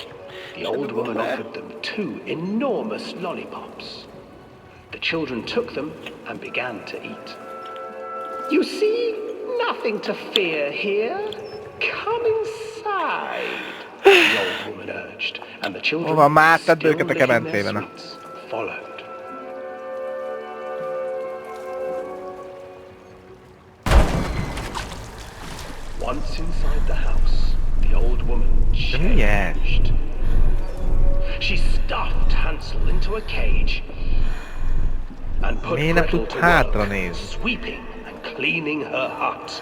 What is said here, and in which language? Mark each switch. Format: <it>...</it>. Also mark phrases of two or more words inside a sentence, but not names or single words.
<en>The old woman offered them 2 enormous lollipops. The children took them and began to eat. "You see, nothing to fear here. Come inside," the old woman urged, and the children,</en> <hu>Hova másztad</hu> <en>still</en> <hu>őket a</hu> <en>licking their</en> <hu>kemencébe, na?</hu> <en>sweets, followed. Once inside the house, the old woman changed. She stuffed Hansel into a cage and put Gretel to work, sweeping and cleaning her hut.</en>